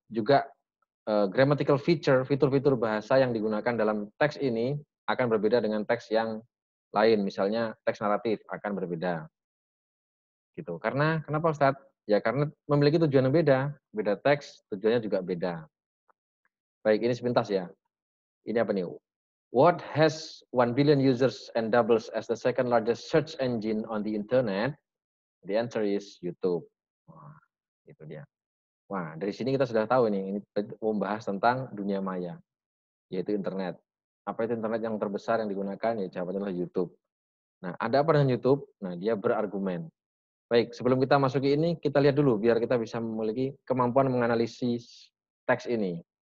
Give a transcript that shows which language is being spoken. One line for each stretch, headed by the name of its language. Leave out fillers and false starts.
Indonesian: Juga grammatical feature, fitur-fitur bahasa yang digunakan dalam teks ini akan berbeda dengan teks yang lain. Misalnya teks naratif akan berbeda. Gitu. Karena kenapa Ustadz? Ya karena memiliki tujuan yang beda. Beda teks, tujuannya juga beda. Baik, ini sepintas ya. Ini apa nih?
English: What has 1 billion users and doubles as the second largest search engine on the internet? The answer is YouTube.
Indonesian: Wah, itu dia. Wah, dari sini kita sudah tahu ini membahas tentang dunia maya, yaitu internet. Apa itu internet yang terbesar yang digunakan? Ya jawabannya adalah YouTube. Nah, ada apa dengan YouTube? Nah, dia berargumen. Baik, sebelum kita masuki ini, kita lihat dulu biar kita bisa memiliki kemampuan menganalisis teks ini.